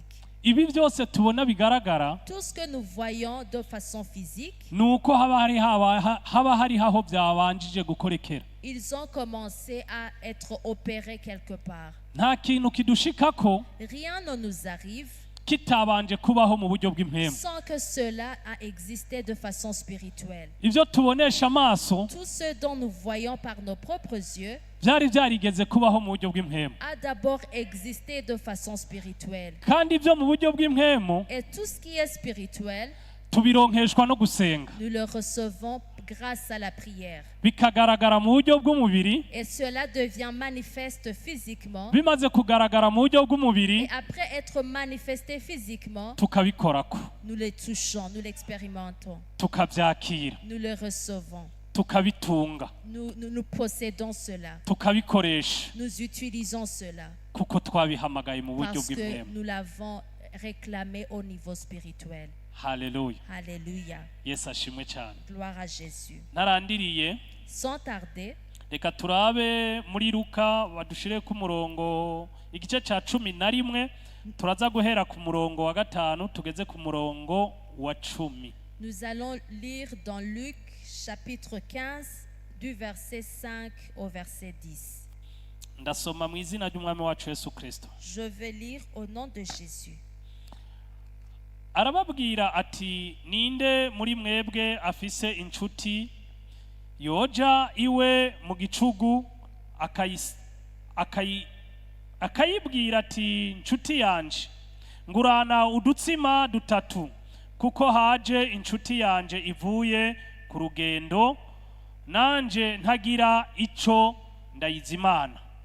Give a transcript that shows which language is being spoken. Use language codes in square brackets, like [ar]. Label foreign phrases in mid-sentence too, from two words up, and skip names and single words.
[rn] Ibi byose tubona bigaragara [fr] Tout ce que nous voyons de façon physique, [rn] nuko haba hari aho byabanjije gukorekera. [fr] ils ont commencé à être opérés quelque part. [rn] Nta kintu kidushikako [fr] Rien ne nous arrive [rn] kitabanje kubaho mu buryo bw'impemu. [fr] sans que cela a existé de façon spirituelle. [rn] Ivyo tubonesha amaso [fr] Tout ce dont nous voyons par nos propres yeux [rn] byari byarigeze kubaho mu buryo bw'impemu, [fr] a d'abord existé de façon spirituelle. [rn] kandi ibyo mu buryo bw'impemu [fr] Et tout ce qui est spirituel, [rn] tubironkeshwa no gusenga, [fr] nous le recevons grâce à la prière. [rn] bikagaragara mu buryo bw'umubiri. [fr] Et cela devient manifeste physiquement. [rn] Bimaze kugaragara mu buryo bw'umubiri [fr] Et après être manifesté physiquement, [rn] tukabikorako, [fr] nous le touchons, nous l'expérimentons, [rn] tukabyakira, [fr] nous le recevons. [rn] tukabitunga, [fr] Nous possédons cela. [rn] tukabikoresha [fr] Nous utilisons cela [rn] kuko twabihamagaye mu buryo [fr] parce que [rn] bw'impemu. [fr] nous l'avons réclamé au niveau spirituel. [rn] Haleluya. [fr] Alléluia. [rn] Yesu ashimwe cyane. [fr] Gloire à Jésus. [rn] Narandiriye, [fr] Sans tarder, [rn] reka turabe muri Luka badushire ku murongo igice ca 11, turaza guhera ku murongo wa 5 tugeze ku murongo wa 10. [fr] nous allons lire dans Luc chapitre 15 du verset 5 au verset 10. [rn] Ndasoma mu izina ry'umwami wacu Yesu Kristo. [fr] Je vais lire au nom de Jésus. [rn] Arababwira ati, ninde muri mwebwe afise inshuti yoja iwe mu gicugu akayibwira ati, nshuti yanje ngurana udutsima dutatu kuko haje inshuti yanje ivuye ku rugendo nanje ntagira ico ndayizimana.